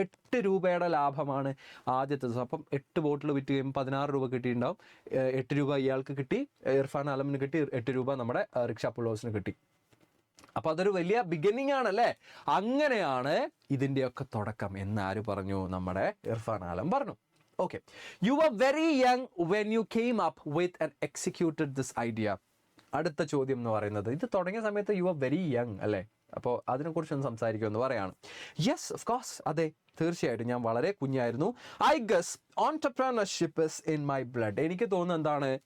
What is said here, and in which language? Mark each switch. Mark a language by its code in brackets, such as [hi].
[ml] 8 രൂപയുടെ ലാഭമാണ് ആദ്യത്തെ ദിവസം. അപ്പം 8 ബോട്ടിൽ വിറ്റ് കഴിയുമ്പോൾ 16 രൂപ കിട്ടിയിട്ടുണ്ടാവും. 8 രൂപ ഇയാൾക്ക് കിട്ടി, ഇർഫാൻ ആലമിന് കിട്ടി, 8 രൂപ നമ്മുടെ റിക്ഷ പുള്ളേഴ്സിന് കിട്ടി. അപ്പോൾ അതൊരു വലിയ ബിഗിനിങ് ആണല്ലേ? അങ്ങനെയാണ് ഇതിൻ്റെയൊക്കെ തുടക്കം എന്ന് ആര് പറഞ്ഞു? നമ്മുടെ ഇർഫാൻ ആലം പറഞ്ഞു. [en] Okay, you were very young when you came up with and executed this idea. [ml] അടുത്ത ചോദ്യം എന്ന് പറയുന്നത്, ഇത് തുടങ്ങിയ സമയത്ത് [en] you are very young [ml] അല്ലേ? അപ്പോൾ അതിനെക്കുറിച്ചൊന്ന് സംസാരിക്കുമെന്ന് പറയാണ്. യെസ്, ഓഫ് കോഴ്സ്, അതെ, തീർച്ചയായിട്ടും ഞാൻ വളരെ കുഞ്ഞായിരുന്നു. [en] I guess entrepreneurship is in my blood. [ml] എനിക്ക് തോന്നുന്നത് എന്താണ്?